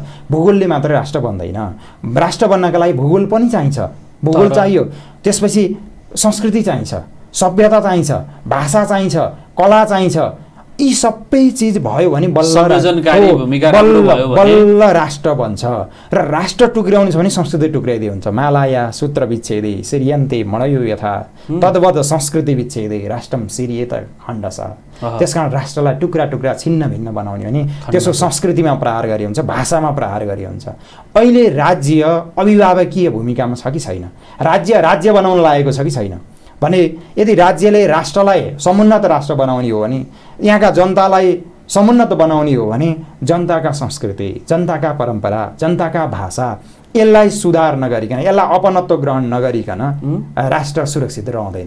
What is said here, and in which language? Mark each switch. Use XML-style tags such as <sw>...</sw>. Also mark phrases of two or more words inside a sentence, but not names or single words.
<ne>भूगोलले मात्रै राष्ट्र बन्दैन। राष्ट्र बन्नका लागि भूगोल पनि चाहिन्छ, भूगोल चाहियो। त्यसपछि संस्कृति चाहिन्छ, सभ्यता चाहिन्छ, भाषा चाहिन्छ, कला चाहिन्छ। यी सबै चिज भयो भने बल्ल राष्ट्र बन्छ। र राष्ट्र टुक्र्याउनु छ भने संस्कृति टुक्र्याइदिए हुन्छ।</ne> <sa>मालाया सूत्र विच्छेदे सिरियन्ते मणयो यथा तद्वत् संस्कृति विच्छेदे राष्ट्रम सिरियेत खण्डस।</sa> <ne>त्यसकारण राष्ट्रलाई टुक्रा टुक्रा छिन्न भिन्न बनाउने भने त्यसको संस्कृतिमा प्रहार गरी हुन्छ, भाषामा प्रहार गरी हुन्छ। अहिले राज्य अभिभावकीय भूमिकामा छ कि छैन? राज्य बनाउन लागेको छ कि छैन भने यदि राज्यले राष्ट्रलाई समुन्नत राष्ट्र बनाउने हो भने, यहाँका जनतालाई समुन्नत बनाउने हो भने जनताका संस्कृति, जनताका परम्परा, जनताका भाषा यसलाई सुधार नगरिकन, यसलाई अपनत्व ग्रहण नगरिकन राष्ट्र सुरक्षित रहँदैन।</ne>